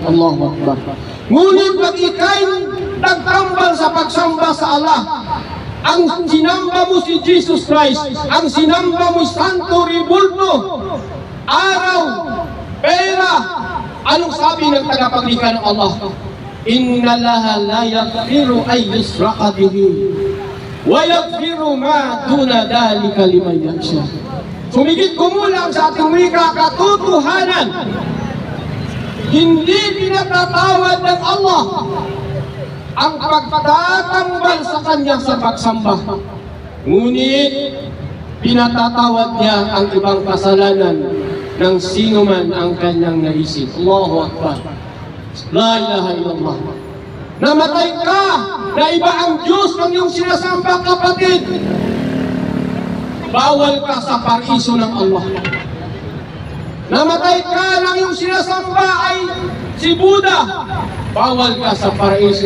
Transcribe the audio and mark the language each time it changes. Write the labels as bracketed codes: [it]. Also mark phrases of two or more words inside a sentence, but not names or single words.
[ar] الله أكبر. [tl] Ngunit pag ikay nagtambal sa pagsamba sa Allah, ang sinamba mo si Jesus Christ, ang sinamba mo Santo Ribulto, araw, pera, anong sabi ng tagapaglikha ng Allah? [ar] إن الله لا يغفر أن يشرك به ويغفر ما دون ذلك لمن يخشى. [tl] Sumigit kumulang sa ating wika, katotohanan, hindi pinatatawad ng Allah ang pagtatambal sa kanya sa pagsamba. Ngunit pinatatawad niya ang ibang kasalanan ng sino man ang kanyang naisip. [ar] الله أكبر. لا إله إلا الله. [tl] Namatay ka na iba ang Diyos ng iyong sinasamba, kapatid. Bawal ka sa paraiso ng Allah. Namatay ka ng iyong sinasamba ay si Buddha. Bawal ka sa paraiso.